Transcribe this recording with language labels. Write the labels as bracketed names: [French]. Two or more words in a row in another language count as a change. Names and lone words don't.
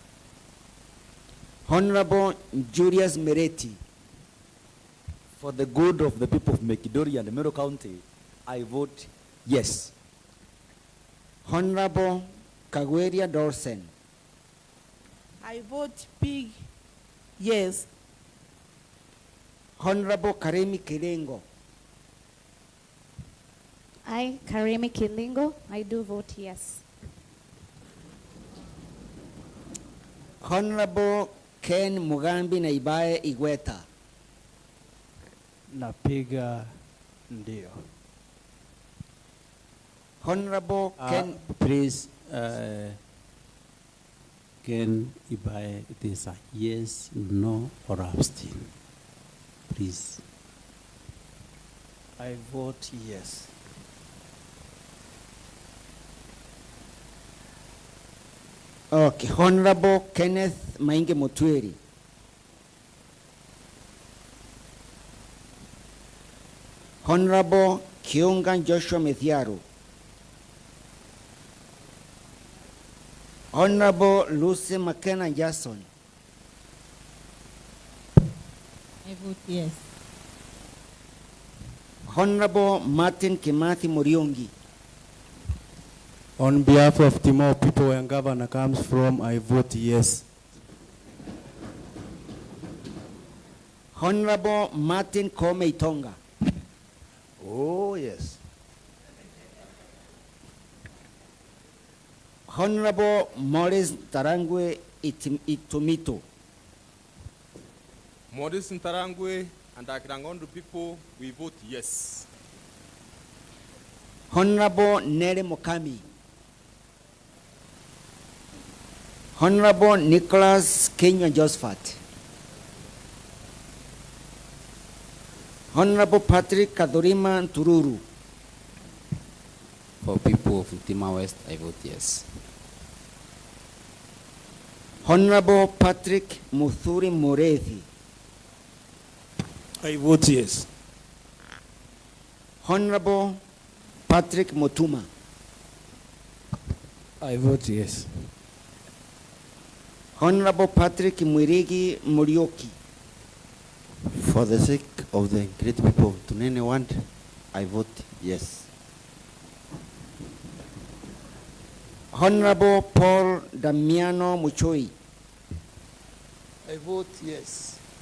[English] Honorable Julius Mereti. For the good of the people of Mekidori and Meru County, I vote yes. Honorable Kawira Dorsen. I vote big yes. Honorable Karemi Kilengo. I, Karemi Kilingo, I do vote yes. Honorable Ken Mugambi Naibae Igweta. [Swahili] Napiga ndio. [English] Honorable Ken. Please, Ken Ibae, it is a yes, no, or abstain. Please. I vote yes. Okay, Honorable Kenneth Mainge Mutweri. Honorable Kiungan Joshua Methiaru. Honorable Lucy McKenna Jason. I vote yes. Honorable Martin Kimathi Muriungi. On behalf of the more people where governor comes from, I vote yes. Honorable Martin Kome Itonga. Oh, yes. Honorable Morris Tarangwe Itumito. Modest Ntarangwe and Akirangondo people, we vote yes. Honorable Nere Mokami. Honorable Nicholas Kenya Josephat. Honorable Patrick Kadorima Tururu. For people of Ntima West, I vote yes. Honorable Patrick Muthuri Morethi. I vote yes. Honorable Patrick Motuma. I vote yes. Honorable Patrick Mwirigi Murioki. For the sake of the great people of Tunene Ward, I vote yes. Honorable Paul Damiano Muchoi. I vote yes.